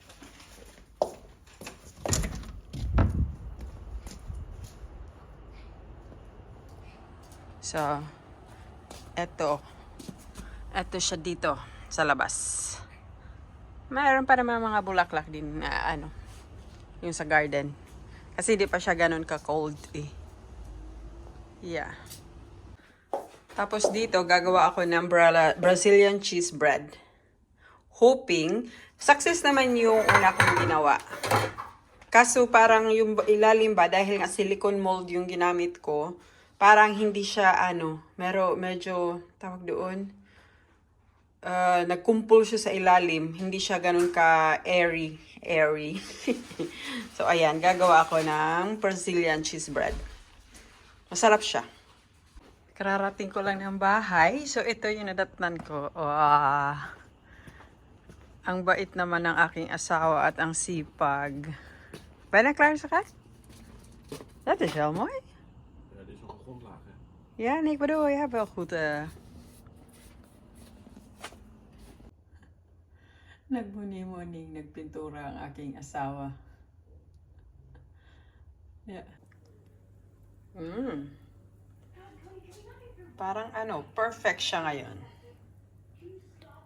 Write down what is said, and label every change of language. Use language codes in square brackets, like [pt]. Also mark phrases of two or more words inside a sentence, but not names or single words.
[tl] So, eto siya dito sa labas. Mayroon pa naman mga bulaklak din na yung sa garden. Kasi di pa siya ganun ka-cold eh. Yeah. Tapos dito, gagawa ako ng [en] Brazilian cheese bread. [tl] Hoping, success naman yung una kong ginawa. Kaso parang yung ilalim ba, dahil nga [en] silicone mold [tl] yung ginamit ko, parang hindi siya medyo, tawag doon, nagkumpul siya sa ilalim. Hindi siya ganun ka airy. So, ayan. Gagawa ako ng [en] Brazilian cheese bread. [tl] Masarap siya. Kararating ko lang ng bahay. So, ito yung nadatnan ko. Ang bait naman ng aking asawa at ang sipag. [nl] Ben je klaar, schat? Dat is wel mooi. Ja, dit is nog een grondlaag, hè? Ja, nee, ik bedoel, je hebt wel goed... [tl] Nagmuni-muning, nagpintura ang aking asawa. [en] Yeah. [tl] Parang perfect siya ngayon.